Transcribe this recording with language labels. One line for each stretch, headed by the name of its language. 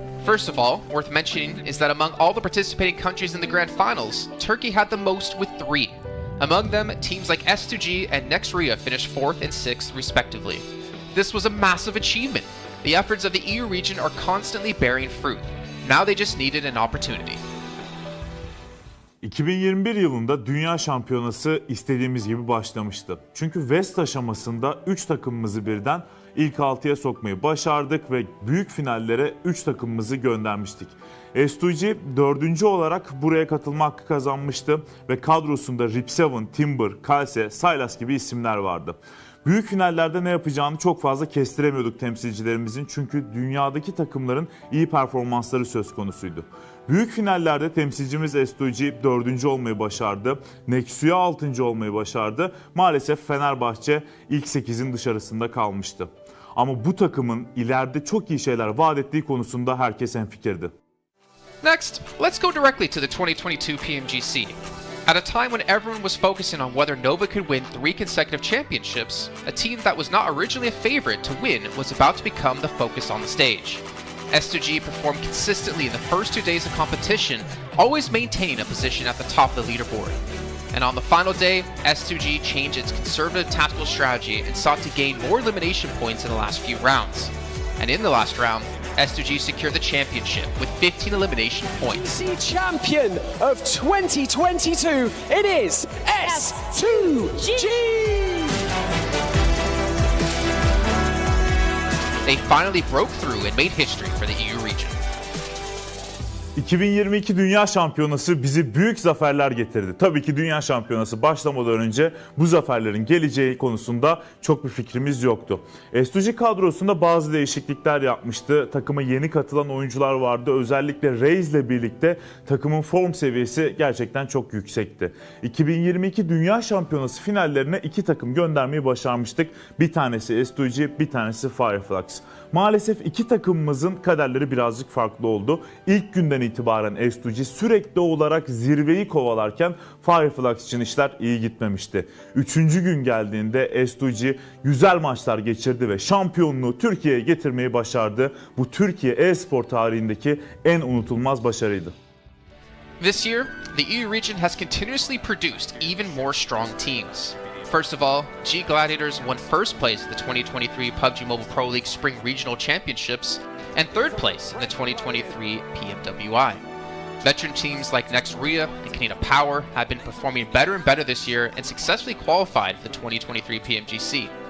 English: First of all, worth mentioning is that among all the participating countries in the Grand Finals, Turkey had the most with 3. Among them, teams like S2G and Next Ria finished 4th and 6th respectively. This was a massive achievement. The efforts of the EU region are constantly bearing fruit. Now they just needed an opportunity.
Turkish: 2021 yılında Dünya Şampiyonası istediğimiz gibi başlamıştı. Çünkü West aşamasında 3 takımımızı birden ilk 6'ya sokmayı başardık ve büyük finallere 3 takımımızı göndermiştik. S2G 4. olarak buraya katılma hakkı kazanmıştı ve kadrosunda Rip7, Timber, Kalse, Sylas gibi isimler vardı. Büyük finallerde ne yapacağını çok fazla kestiremiyorduk temsilcilerimizin, çünkü dünyadaki takımların iyi performansları söz konusuydu. Büyük finallerde temsilcimiz S2G 4. olmayı başardı. Nexuya 6. olmayı başardı. Maalesef Fenerbahçe ilk 8'in dışarısında kalmıştı. Ama bu takımın ileride çok iyi şeyler vaat ettiği konusunda herkes hemfikirdi.
English: Next, let's go directly to the 2022 PMGC. At a time when everyone was focusing on whether Nova could win 3 consecutive championships, a team that was not originally a favorite to win was about to become the focus on the stage. S2G performed consistently in the first 2 days of competition, always maintaining a position at the top of the leaderboard. And on the final day, S2G changed its conservative tactical strategy and sought to gain more elimination points in the last few rounds. And in the last round, S2G secured the championship with 15 elimination points. The champion of 2022, it is S2G! They finally broke through and made history for the EU region.
Turkish: 2022 Dünya Şampiyonası bizi büyük zaferler getirdi. Tabii ki Dünya Şampiyonası başlamadan önce bu zaferlerin geleceği konusunda çok bir fikrimiz yoktu. S2G kadrosunda bazı değişiklikler yapmıştı. Takıma yeni katılan oyuncular vardı. Özellikle Reis ile birlikte takımın form seviyesi gerçekten çok yüksekti. 2022 Dünya Şampiyonası finallerine 2 takım göndermeyi başarmıştık. Bir tanesi S2G, bir tanesi Fireflux. Maalesef 2 takımımızın kaderleri birazcık farklı oldu. İlk günden günden itibaren S2G sürekli olarak zirveyi kovalarken Fireflux için işler iyi gitmemişti. 3. gün geldiğinde S2G güzel maçlar geçirdi ve şampiyonluğu Türkiye'ye getirmeyi başardı. Bu Türkiye e-spor tarihindeki en unutulmaz başarıydı.
English: This year, the EU region has continuously produced even more strong teams. First of all, G Gladiators won first place at the 2023 PUBG Mobile Pro League Spring Regional Championships and third place in the 2023 PMWI. Veteran teams like Next Ria and Canada Power have been performing better and better this year and successfully qualified for the 2023 PMGC.